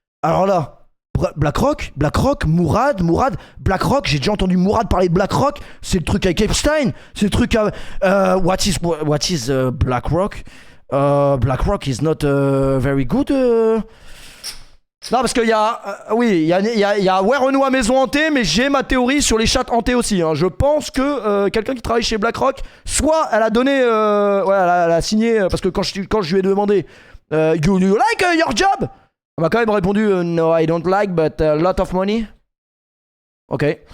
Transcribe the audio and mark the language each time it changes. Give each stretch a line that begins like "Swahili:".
French: Alors là, BlackRock, Mourad, BlackRock, j'ai déjà entendu Mourad parler de BlackRock. C'est le truc avec Epstein. C'est le truc avec...
English: what is BlackRock? BlackRock is not very good.
French: Non, parce qu'il y a... oui, il y a ouais, Renault à maison hantée, mais j'ai ma théorie sur les chats hantés aussi. Hein. Je pense que quelqu'un qui travaille chez BlackRock, soit elle a donné... ouais, elle a signé... parce que quand je lui ai demandé
English: you like your job?
French: Elle m'a quand même répondu
English: no, I don't like, but a lot of money. Ok.